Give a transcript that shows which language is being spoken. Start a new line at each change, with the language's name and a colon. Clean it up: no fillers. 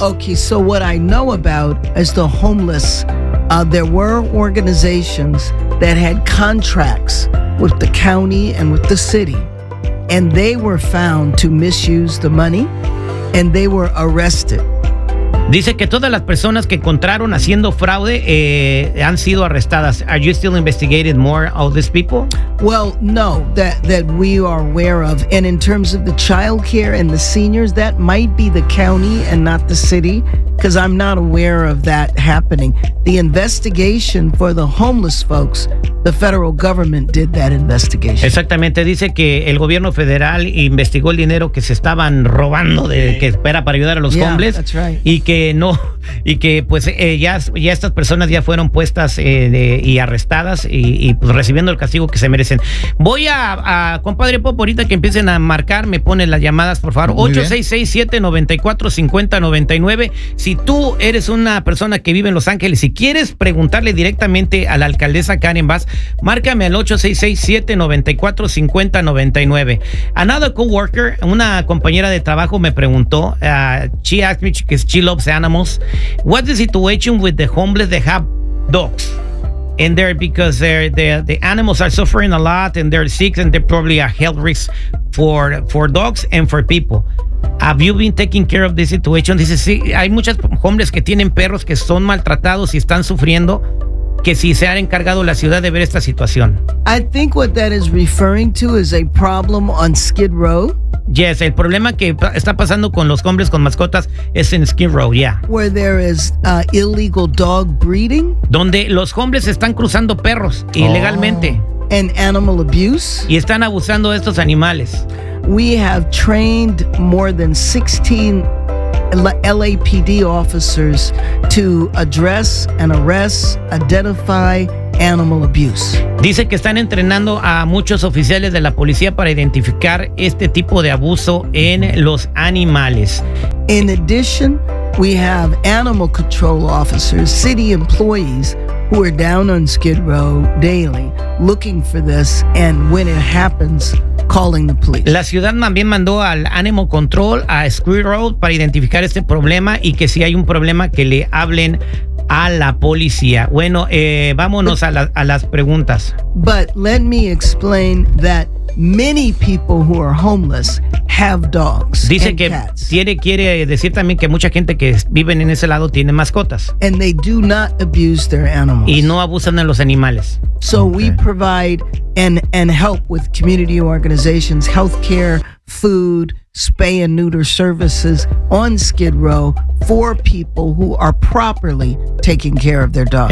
English: Okay, so what I know about is the homeless. There were organizations that had contracts with the county and with the city, and they were found to misuse the money, and they were arrested.
Spanish: Dice que todas las personas que encontraron haciendo fraude han sido arrestadas.
English: Are you still investigating more of these people? Well, no, that we are aware of. And in terms of the child care and the seniors, that might be the county and not the city, because I'm not aware of that happening. The investigation for the homeless folks, the federal government did that investigation.
Spanish: Exactamente, dice que el gobierno federal investigó el dinero que se estaban robando de que espera para ayudar a los homeless.
English: That's right.
Spanish: Y que no, y que pues ya estas personas ya fueron puestas y arrestadas y pues recibiendo el castigo que se merecen. Voy a compadre Pop, ahorita que empiecen a marcar, me ponen las llamadas, por favor. 866-794-5099. Si tú eres una persona que vive en Los Ángeles y quieres preguntarle directamente a la alcaldesa Karen Bass, márcame al 866-794-5099.
English: Another coworker,
Spanish: una compañera de trabajo, me preguntó,
English: she asked me, que she loves animals, what's the situation with the homeless that have dogs in there, because the animals are suffering a lot and they're sick and they're probably a health risk for dogs and for people. Have you been taking care of this situation?
Spanish: Dice, sí, hay muchas homeless que tienen perros que son maltratados y están sufriendo, que si se ha encargado la ciudad de ver esta situación.
English: I think what that is referring to is a problem on Skid Row.
Spanish: Yes, el problema que está pasando con los hombres con mascotas es en Skid Row, yeah.
English: Where there is illegal dog breeding.
Spanish: Donde los hombres están cruzando perros ilegalmente.
English: And animal abuse.
Spanish: Y están abusando de estos animales.
English: We have trained more than 16 LAPD officers to address and arrest, identify animal abuse.
Spanish: Dice que están entrenando a muchos oficiales de la policía para identificar este tipo de abuso en los animales.
English: In addition, we have animal control officers, city employees, who are down on Skid Row daily looking for this, and when it happens, calling the police.
Spanish: La ciudad también mandó al Animal Control a Skid Row para identificar este problema y que si hay un problema que le hablen a la policía. Bueno, vámonos a las preguntas.
English: But let me explain that many people who are homeless have dogs.
Spanish: Dice
English: and
Spanish: que
English: cats.
Spanish: Quiere decir también que mucha gente que viven en ese lado tiene mascotas.
English: And they do not abuse their animals.
Spanish: Y no abusan de los animales.
English: So okay. We provide and help with community organizations, healthcare, food, spay and neuter services on Skid Row for people who are properly taking care of their dogs.